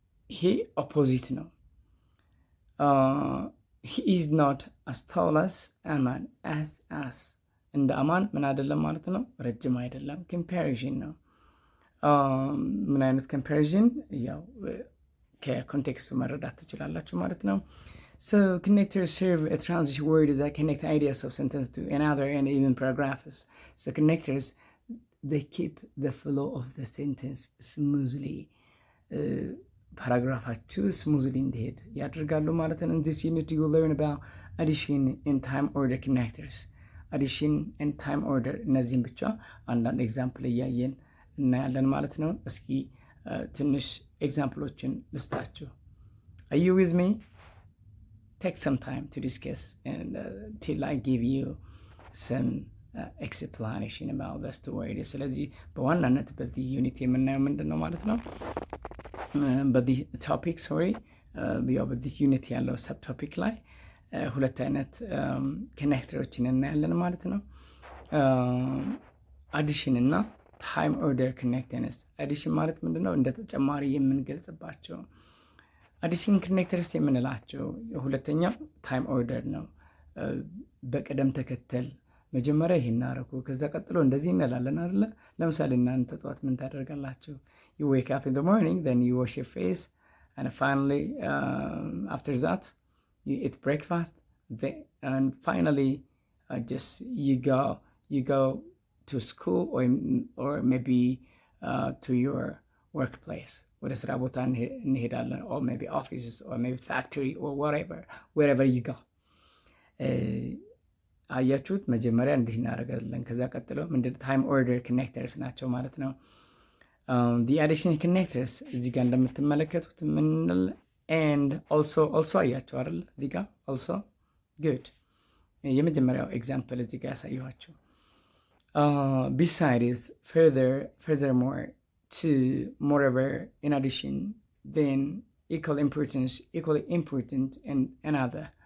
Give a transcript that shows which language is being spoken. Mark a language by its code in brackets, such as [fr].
[am] ይሄ ኦፖዚት ነው። [en] he is not as tall as Aman as [am] እንደ አማን ምን አይደለም ማለት ነው፣ ረጅም አይደለም። ኮምፓሪዥን ነው። ምን አይነት ኮምፓሪዥን? ያው ከኮንቴክስቱ መረዳት ትችላላችሁ ማለት ነው። [en] So connectors serve a transition word that connect ideas of sentence to another and even paragraphs. So connectors, they keep the flow of the sentence smoothly. [am] ፓራግራፋችሁ ስሙዝሊ እንዲሄድ ያደርጋሉ ማለት ነው። [en] In this unit you will learn about addition and time order connectors. [am] Addition and time order እነዚህም ብቻ አንዳንድ ኤግዛምፕል እያየን እናያለን ማለት ነው። እስኪ ትንሽ ኤግዛምፕሎችን ልስጣችሁ። [en] Are you with me? Take some time to discuss and till I give you some explanation about the story. [am] ስለዚህ በዋናነት በዚህ ዩኒት የምናየው ምንድን ነው ማለት ነው፣ በዚህ ቶፒክ በዚህ ዩኒት ያለው ሰብ ቶፒክ ላይ ሁለት አይነት ኮኔክተሮችን እናያለን ማለት ነው። አዲሽን እና ታይም ኦርደር ኮኔክተርስ። አዲሽን ማለት ምንድን ነው? እንደ ተጨማሪ የምንገልጽባቸው አዲሽን ኮኔክተርስ የምንላቸው። ሁለተኛው ታይም ኦርደር ነው። በቅደም ተከተል መጀመሪያ ይሄን አደረኩ ከዛ ቀጥሎ እንደዚህ እንላለን አይደለ? ለምሳሌ እናንተ ጠዋት ምን ታደርጋላችሁ? [en] You wake up in the morning, then you wash your face, and finally after that you eat breakfast, and finally just you go to school or maybe to your workplace. [am] ወደ ስራ ቦታ እንሄዳለን, [en] or maybe offices or maybe factory or wherever you go. [am] አያችሁት? መጀመሪያ እንዲህ እናደርጋለን ከዛ ቀጥሎ ምንድን ታይም ኦርደር ኮኔክተርስ ናቸው ማለት ነው። the additional connectors እዚህ ጋር እንደምትመለከቱት ምንል and also አያችሁ አይደል? [en] እዚህ ጋር also good። [am] የመጀመሪያው ኤግዛምፕል እዚህ ጋር ያሳየኋችሁ [en] besides, furthermore, to, moreover, in addition, then, equally important and another.